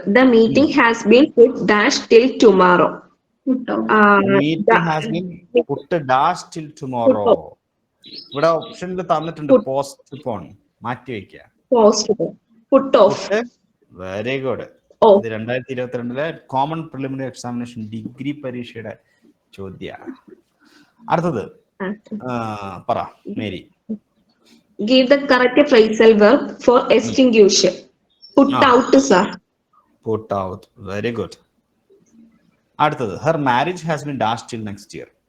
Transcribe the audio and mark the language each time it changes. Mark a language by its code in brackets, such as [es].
[en] The meeting has been put dash till tomorrow. Meeting has been put dash till tomorrow. [ml] ഇവിടെ ഓപ്ഷനിൽ തന്നിട്ടുണ്ട് postpone, മാറ്റി വെക്കുക. [en] Put off. Very good. [ml] ഇത് 2022 common preliminary examination degree പരീക്ഷയുടെ ചോദ്യ. അടുത്തത് പറ Mary. [en] Give the correct phrasal verb for extinguish. Put out, sir. Put out. Very good. അടുത്തത്, her marriage has been dashed till next year.